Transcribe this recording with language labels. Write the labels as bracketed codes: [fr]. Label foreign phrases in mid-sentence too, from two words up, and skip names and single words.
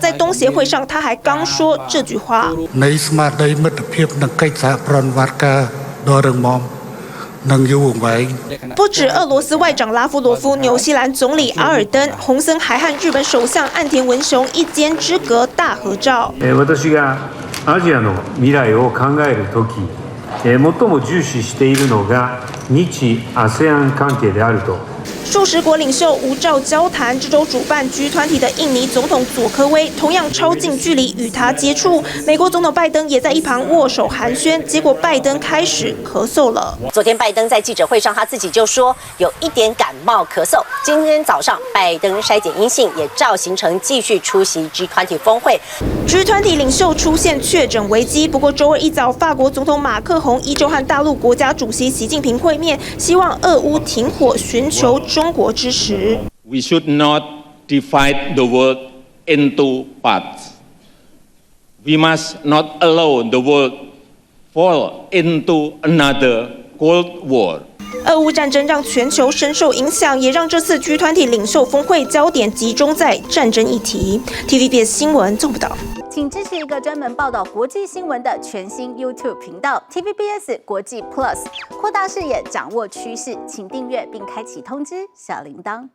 [zh] 在東協會上，他還剛說這句話。不止俄羅斯外長拉夫羅夫、紐西蘭總理阿爾登，洪森還和日本首相岸田文雄一肩之隔大合照。 [ja] 私がアジアの未来を考えるとき、最も重視しているのが日ASEAN関係であると。 [zh] 数十国领袖无照交谈，这周主办G20的印尼总统佐科威同样超近距离与他接触。美国总统拜登也在一旁握手寒暄，结果拜登开始咳嗽了。昨天拜登在记者会上他自己就说有一点感冒咳嗽。今天早上拜登筛检阴性，也照行程继续出席G20峰会。 G20领袖出现确诊危机，不过周二一早，法国总统马克宏依旧和大陆国家主席习近平会面，希望俄乌停火，寻求中国支持。 [en] We should not divide the world into parts. We must not allow the world fall into another Cold War. [zh] 俄乌战争让全球深受影响，也让这次G20领袖峰会焦点集中在战争议题。TVBS 新闻纵报道。请支持一个专门报道国际新闻的全新 YouTube 频道 TVBS 国际 Plus， 扩大视野，掌握趋势，请订阅并开启通知小铃铛。